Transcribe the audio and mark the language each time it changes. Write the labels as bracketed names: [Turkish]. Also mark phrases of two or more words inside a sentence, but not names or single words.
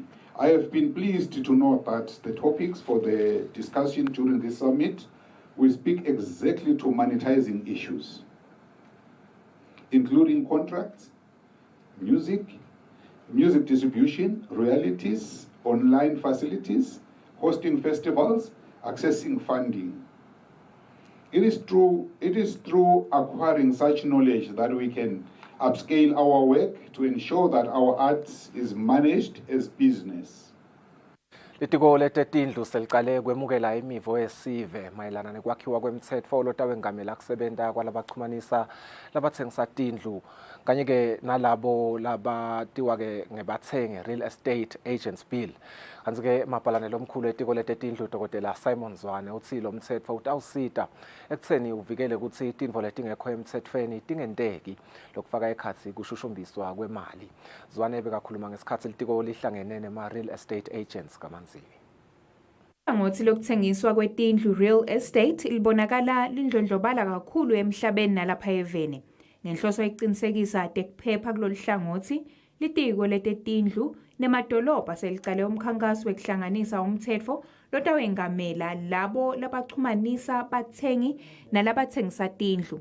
[English] I have been pleased to note that the topics for the discussion during this summit will speak exactly to monetizing issues, including contracts, music distribution, royalties, online facilities, hosting festivals, accessing funding. It is through acquiring such knowledge that we can upscale our work to ensure that our art is managed as business. [Swati] Litiko letetindlu selicale kwemukela imivo yesive mayelana nekwakhiwa kwemthetho lotawengamela kusebenta kwalabaxhumanisa labathengisa tindlu kanye ke nalabo labatiwa ke ngebathengi [English] real estate agents bill. [Swati] Kanti ke mabhalane lomkhulu etiko letetindlu Dr. Simon Zwane uthi lo mthetho utawusita ekutheni uvikele ukuthi tindlu letingekho emthethweni tingenteki lokufaka ekhathi kushushumbiswa kwemali. Zwane bekakhuluma ngesikhathi litiko lihlangene nema [English] real estate agents [Swati] kamanzini. Ngothi lokuthengiswa kwetindlu [English] real estate [Swati] libonakala lindlondlobala kakhulu emhlabeni nalapha eveni. Ngenhloso yokuqinisekisa tekuphepha kulolu hlangothi litiko letetindlu nemadolobha selicale umkhankaso wekuhlanganisa umthetho lotawengamela labo labaxhumanisa bathengi nalabathengisa tindlu.